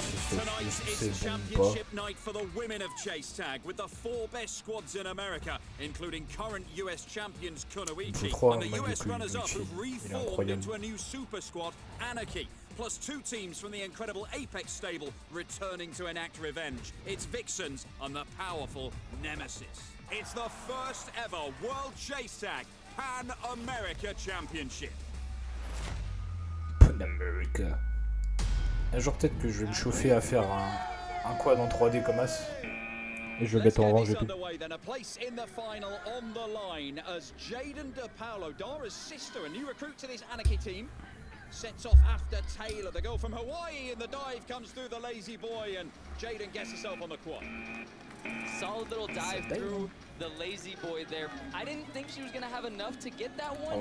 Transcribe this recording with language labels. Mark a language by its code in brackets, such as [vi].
[en] Tonight's is a championship night for the women of Chase Tag, with the 4 best squads in America, including current US champions Kunoichi and the US runners-up who've reformed into a new super squad, Anarchy, plus 2 teams from the incredible Apex stable returning to enact revenge. It's Vixens and the powerful Nemesis. It's the first ever World Chase Tag Pan America Championship. Pan America. [fr] Un jour peut-être que je vais me chauffer à faire un quad en 3D comme As. Et je vais mettre en orange et tout. [en] Sets off after Taylor. The girl from Hawaii in the dive comes through the lazy boy, and Jaden gets herself on the quad. Solid little dive through the lazy boy there. I didn't think she was going to have enough to get that one.